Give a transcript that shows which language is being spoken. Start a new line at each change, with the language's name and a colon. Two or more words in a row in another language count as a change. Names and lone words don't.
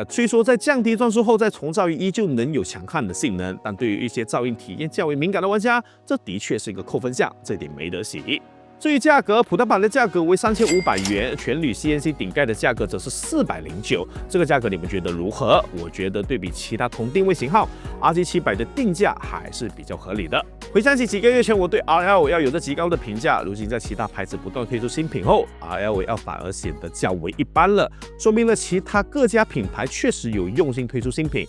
Chinese: 虽说在降低转速后，在从噪音依旧能有强悍的性能，但对于一些噪音体验较为敏感的玩家，這的確是一個扣分項，這點沒得洗。至於價格，普通版的價格為3500元，全鋁 CNC 頂蓋的價格則是409。這個價格你們覺得如何？我覺得對比其他同定位型號 ，RG700的定價還是比較合理的。回想起幾個月前我對 RL 有着極高的評價，如今在其他牌子不斷推出新品後 ，RL 反而顯得較為一般了，說明了其他各家品牌確實有用心推出新品。